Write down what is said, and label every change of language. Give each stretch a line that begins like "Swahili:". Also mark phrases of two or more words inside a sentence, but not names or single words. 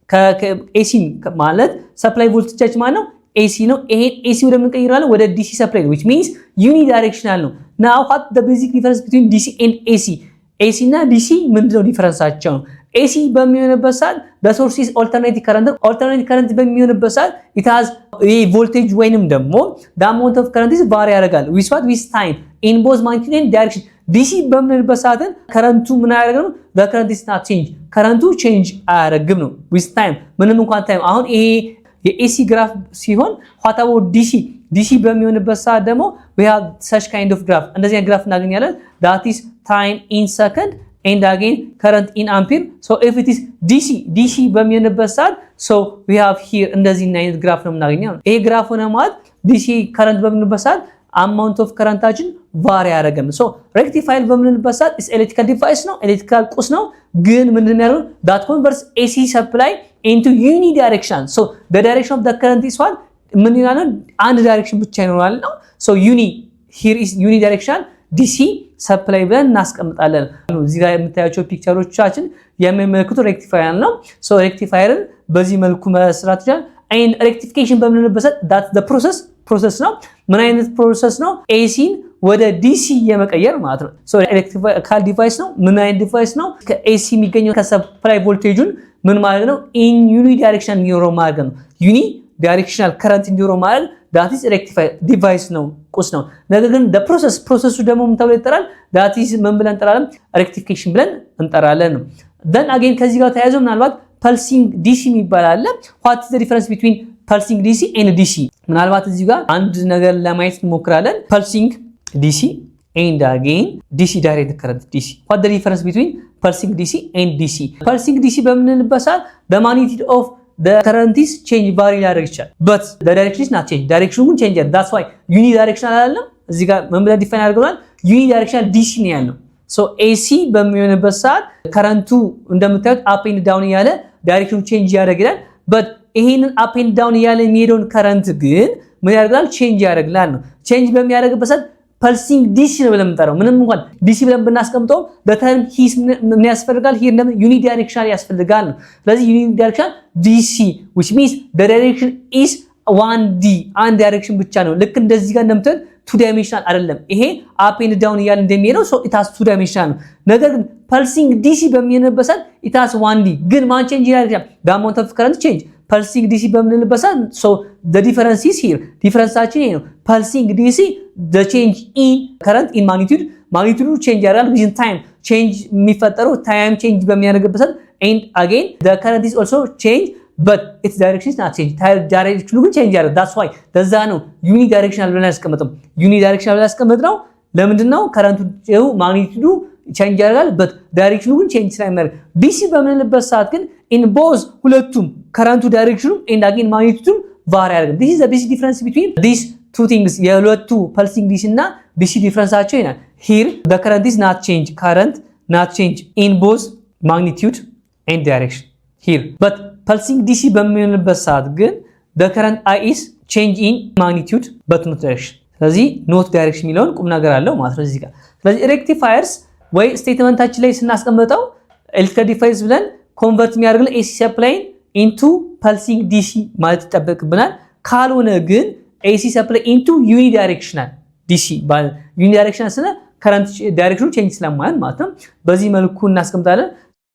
Amharic: AC ማለት
English: supply voltage
Amharic: ማለት ነው AC ነው ይሄን AC ወደ ምን ቀይራለን ወደ
English: DC supply which means unidirectional
Amharic: ነው
English: now what the basic difference between DC and AC
Amharic: እና DC ምንድነው ዲፈረንሳቸው AC በሚሆንበት ሰዓት
English: the source is alternating current
Amharic: በሚሆንበት ሰዓት
English: it has a voltage
Amharic: ወይንም ደግሞ
English: the amount of current is vary ያደርጋል with time in both magnitude and direction DC
Amharic: በሚሆንበት ሰዓት ከረንቱ ምን ያደርጋል
English: the current is not change ከረንቱ change
Amharic: አያደርግም ነው
English: with time
Amharic: ምንም እንኳን
English: time
Amharic: አሁን ይሄ የኤሲ ግራፍ ሲሆን
English: what about DC
Amharic: በሚሆንበት ሰዓት ደግሞ
English: we have such kind of graph
Amharic: እንደዚህ አይነት ግራፍ እናገኛለን
English: that is time in second and again current in ampere so if it is DC
Amharic: በሚሆንበት ሰዓት
English: so we have here
Amharic: እንደዚህ አይነት ግራፍ ነው የምናገኘው ይሄ ግራፍ ሆነ ማለት
English: DC current
Amharic: በሚሆንበት ሰዓት
English: amount of currentአችን vary ያደርጋል so rectifier
Amharic: በሚሆንበት ሰዓት
English: is electrical device
Amharic: ነው ኤሌክትሪካል ቁስ ነው ግን ምንድነው ያለው
English: that converts AC supply into unidirectional so the direction of the current is what
Amharic: ምን ይላል አንድ ዳይሬክሽን ብቻ ይኖራል ነው
English: so here is unidirectional DC
Amharic: ሰፕላይ ብለን እናስቀምጣለን እዚህ ጋር የምታያቸው ፒክቸሮቻችን የሚያመለክቱ ሬክቲፋየር ነው so ሬክቲፋየርን በዚህ መልኩ መስራት ይችላል
English: and rectification
Amharic: በምንልበት
English: that's the process
Amharic: ነው ምን አይነት ፕሮሰስ ነው ACን ወደ DC የመቀየር ማለት ነው
English: so electrical device
Amharic: ነው ምን አይነት ዲቫይስ ነው ከAC የሚገኘው ከሰፕላይ ቮልቴጁን ምን ማለት ነው
English: in unidirectional
Amharic: እንዲኖረው ማለት ነው
English: unidirectional current
Amharic: እንዲኖረው ማለት
English: that is rectifier device
Amharic: ነው ቁስ ነው ነገር ግን
English: the process
Amharic: ደግሞ ምን ተብሎ ይጠራል
English: that is
Amharic: ምን ብለን እንጠራለን rectification ብለን እንጠራለን ነው
English: then again
Amharic: ከዚህ ጋር ተያይዞ ምናልባት
English: pulsing DC
Amharic: የሚባል
English: አለ what is the difference between pulsing DC and DC
Amharic: ምናልባት እዚህ ጋር አንድ ነገር ለማየት እንሞክራለን
English: pulsing DC and again DC direct current DC what the difference between pulsing DC and DC pulsing DC
Amharic: በምንልበት ሰዓት
English: the magnitude of the current is change vary
Amharic: ያደርግ ይችላል
English: but the direction is not change
Amharic: direction ግን change
English: that's why unidirectional
Amharic: አይደለም እዚህ ጋር ምን ብለን ዲፋይን አድርገናል
English: unidirectional DC
Amharic: ነው ያለው
English: so AC
Amharic: በሚሆንበት ሰዓት ከረንቱ እንደምታዩት
English: up and down
Amharic: ያለ ዳይሬክሽኑ ቼንጅ ያደርጋል but ይሄንን
English: up and down
Amharic: ያለ የሚሄደውን ከረንት ግን ምን ያደርጋል ቼንጅ ያደርጋል ነው ቼንጅ በሚያደርግበት ሰዓት
English: pulsing DC
Amharic: ነው ብለን የምንጠራው። ምንም እንኳን ዲሲ ብለን ብናስቀምጠው በተርም ሂስ ምን ያስፈልጋል? ሂር ደግሞ
English: uni directional
Amharic: ያስፈልጋል ነው። ስለዚህ
English: uni directional DC which means the direction is 1D
Amharic: አንድ ዳይሬክሽን ብቻ ነው። ልክ እንደዚህ ጋር እንደምትል
English: two dimensional
Amharic: አይደለም። ይሄ
English: up and down
Amharic: እያለ እንደሚሄደው
English: so it has two dimensional
Amharic: ነው። ነገር ግን
English: pulsing DC
Amharic: በሚሆንበት ሰዓት
English: it has 1D
Amharic: ግን ማን ቼንጅ ያደርጋል?
English: the amount of current change pulsing DC
Amharic: በምንልበት ሰዓት
English: so the difference is here
Amharic: ዲፈረንሳችን ይሄ ነው።
English: pulsing DC the change in current in magnitude change ያደርጋል within time change የሚፈጠረው time change
Amharic: በሚያደርግበት ሰዓት
English: and again the current is also change but its direction is not change
Amharic: direction ግን change ያደርጋል
English: that's why
Amharic: ለዛ ነው
English: uni directional
Amharic: ብለን ያስቀምጠው
English: uni directional
Amharic: ብለን ያስቀምጠው ለምንድነው current ማግኒቲዩዱ change ያደርጋል
English: but direction
Amharic: ግን change ስለማያደርግ DC በምንልበት ሰዓት ግን in
English: both ሁለቱም current direction and again magnitude vary ያደርጋል this is the basic difference between these two things የሁለቱ pulsing DC እና DC
Amharic: ዲፈረንሳቸው ይናል
English: here the current is not change current not change in both magnitude and direction here but pulsing DC በሚሆንበት
Amharic: ሰዓት ግን
English: the current I is change in magnitude but not direction
Amharic: ስለዚህ
English: not direction
Amharic: የሚለውን ቁም ነገር አለው ማለት ነው እዚህ ጋር ስለዚህ rectifiers ወይ ስቴትመንታችን ላይ ስናስቀምጠው
English: electric device
Amharic: ብለን ኮንቨርት የሚያደርግልን
English: AC supply into pulsing DC
Amharic: ማለት ይጠበቅብናል ካልሆነ ግን
English: AC supply into unidirectional DC
Amharic: unidirectional ስለ
English: current direction change
Amharic: ስለማይሆን ማለት ነው በዚህ መልኩ እናስቀምጣለን